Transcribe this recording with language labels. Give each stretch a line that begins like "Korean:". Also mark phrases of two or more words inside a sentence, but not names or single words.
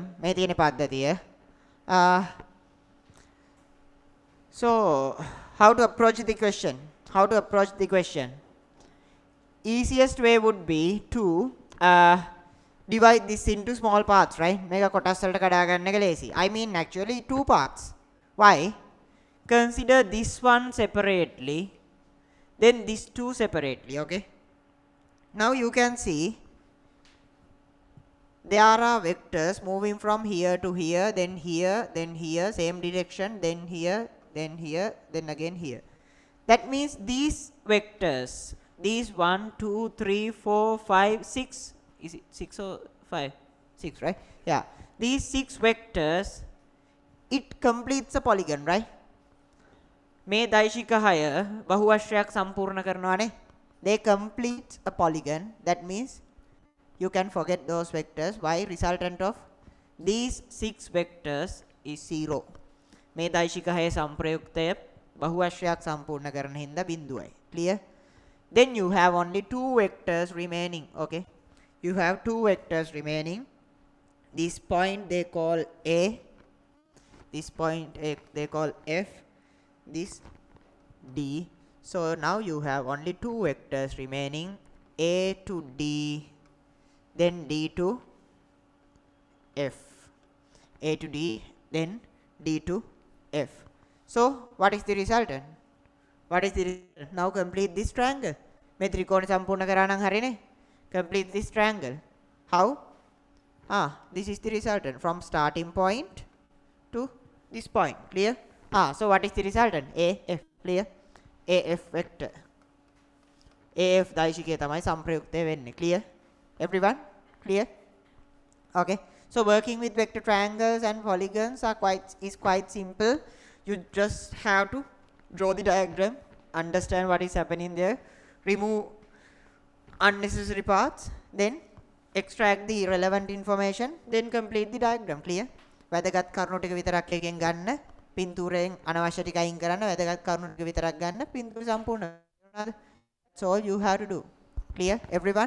Sinhala: මේ තියෙන පද්ධතිය.
English: So how to approach the question? Easiest way would be to divide this into small parts, right? මේක කොටස් වලට කඩා ගන්න එක ලේසි. I mean actually 2 parts. Why? Consider this one separately, then these two separately. Okay, Now you can see there are vectors moving from here to here, then here, same direction, then here, then again here. That means these vectors, these 1, 2, 3, 4, 5, 6, is it 6 or 5? 6, right? Yeah. These 6 vectors, it completes a polygon, right?
Sinhala: මේ දෛශික 6 බහුවශ්‍රයක් සම්පූර්ණ කරනවානේ.
English: They complete a polygon. That means you can forget those vectors. Why? Resultant of these 6 vectors is 0.
Sinhala: මේ දෛශික 6 සම්ප්‍රයුක්තය බහුවශ්‍රයක් සම්පූර්ණ කරන හින්දා බිඳුවයි.
English: Clear? Then you have only 2 vectors remaining. Okay, you have 2 vectors remaining. This point they call A, this point they call F, this D. So now you have only 2 vectors remaining, A to D, then D to F, A to D, then D to F. So what is the resultant? What is the result? Now complete this triangle.
Sinhala: මේ ත්‍රිකෝණ සම්පූර්ණ කරා නම් හරිනේ.
English: Complete this triangle. How? This is the resultant from starting point to this point. Clear? So what is the resultant? AF. Clear? AF vector.
Sinhala: AF දෛශිකය තමයි සම්ප්‍රයුක්තය වෙන්නේ.
English: Clear? Everyone? Clear? Okay. So working with vector triangles and polygons is quite simple. You just have to draw the diagram, understand what is happening there, remove unnecessary parts, then extract the relevant information, then complete the diagram. Clear?
Sinhala: වැදගත් කරුණු ටික විතරක් එකෙන් ගන්න, පින්තූරයෙන් අනවශ්‍ය ටික අයින් කරන්න, වැදගත් කරුණු ටික විතරක් ගන්න, පින්තූර සම්පූර්ණ කරනවා.
English: That's all you have to do. Clear? Everyone?